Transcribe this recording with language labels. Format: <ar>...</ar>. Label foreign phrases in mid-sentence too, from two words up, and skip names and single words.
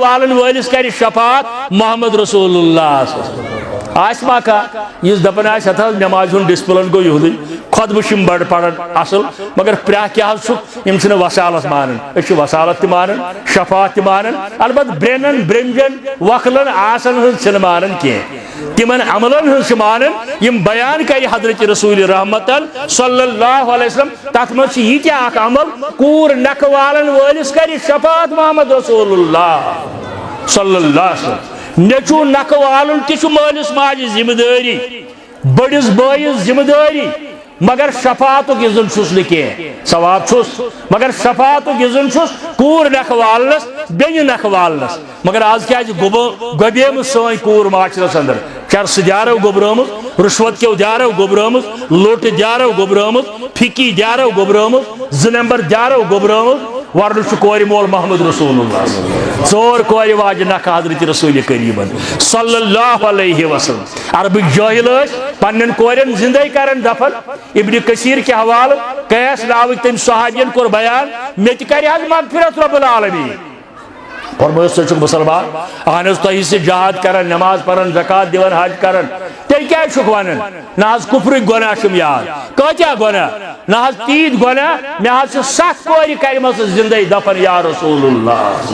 <ks>والن وٲلِس کرِ شفاعت</ks> <ar>محمد رسول اللہ</ar> <ks>آسہِ ما کانٛہہ یُس دپان آسہِ ہتھ حظ نٮ۪مازِ ہُنٛد ڈسپلن گوٚو یِہُدٕے خۄطبہٕ چھِ یِم بڑٕ پران اصل مگر پرٛاہ کیٛاہ حظ چھُکھ یِم چھِنہٕ وسالت مانان أسۍ چھِ وسالت تہِ مانان شفاعت تہِ مانان البتہ برٛینن برٛنجن وکھلن آسن ہٕنٛز چھِنہٕ مانان کینٛہہ تِمن عملن ہٕنٛز چھِ مانان یِم بیان کرِ حضرت رسول رحمتن</ks> <ar>صلی اللہ علیہ وسلم</ar> <ks>تتھ منٛز چھِ یہِ تہِ اکھ عمل کوٗر نکھٕ والن وٲلِس کرِ شفاعت</ks> <ar>محمد رسول اللہ صلی اللہ علیہ وسلم</ar> <ks>نیچو نکھٕ والُن تہِ چھُ مٲلِس ماجہِ ذمہٕ دٲری بٔڑِس بٲیِس ذمہٕ دٲری مگر شفاعتُک اِذن چھُس نہٕ کینٛہہ ثواب چھُس مگر شفاعتُک اِذن چھُس کوٗر نکھٕ والنس بیٚنہِ نکھٕ والنس مگر آز کیٛازِ گۄبیمٕژ سٲنۍ کوٗر معاشرس اندر چرسہٕ دیارو گوٚبرٲمٕژ رُشوت کیو دیارو گوٚبرٲمٕژ لوٹہٕ دیارو گوٚبرٲمٕژ پھِکی دیارو گوٚبرٲمٕژ 2 نمبر دیارو گوٚبرٲمٕژ ورنہٕ چھُ کورِ مول</ks> <ar>محمد رسول اللہ</ar> <ks>4 کورِ واجہِ نکھٕ حضرت رسول کریٖمن</ks> <ar>صلی اللہ علیہ وسلم</ar> <ks>عربٕکۍ جٲہل ٲسۍ پننٮ۪ن کورٮ۪ن زندے کران دفن ابن کثیر کے حوالہٕ قیس ناوٕکۍ تٔمۍ صحابین کوٚر بیان مےٚ تہِ کرِ حظ مغفرت</ks> <ar>رب العالمیٖن</ar> <ks>فرمٲیِس ژٕ چھُکھ مُسلمان اہن حظ تۄہہِ سۭتۍ جہاد کران نماز پران زکات دِوان حج کران تیٚلہِ کیٛازِ چھُکھ ونان نہ حظ کُفرٕکۍ گۄناہ چھُم یاد کۭتیاہ گۄناہ نہ حظ تیٖتۍ گۄناہ مےٚ حظ چھِ 7 کورِ کرِمژٕ زندے دفن</ks> <ar>یا رسول اللہ</ar>